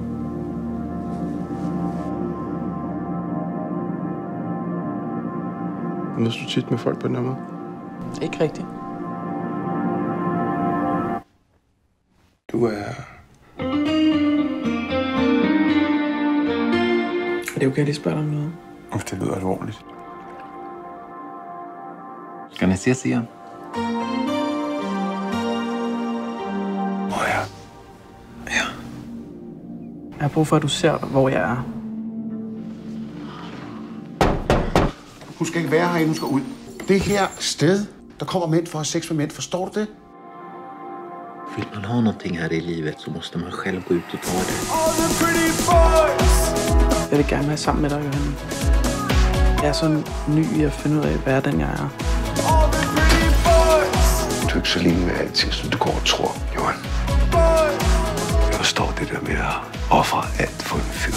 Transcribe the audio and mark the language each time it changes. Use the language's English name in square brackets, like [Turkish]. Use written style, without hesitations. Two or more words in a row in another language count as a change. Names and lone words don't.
[Danish] Mødes du tit med folk på den her måde? Ikke rigtigt. Du er... Er det okay, at jeg spørger dig om noget? Det lyder alvorligt. [Swedish] Ska ni ses igen? [Danish] Hvor er jeg? Ja. Jeg har brug for, at du ser, hvor jeg er. Hun skal ikke være herinde, hun skal ud. Det her sted, der kommer mænd for at have sex med mænd, forstår du det? [Swedish] Vill man ha någonting här i livet så måste man själv gå ut och ta det. [Danish] Jeg vil gerne være sammen med dig, Johan. Jeg er så ny i at finde ud af, hvad er den, jeg er. Du er ikke så længe med alting, som du går og tror, Johan. Jeg forstår det der med at ofre alt for en fyr.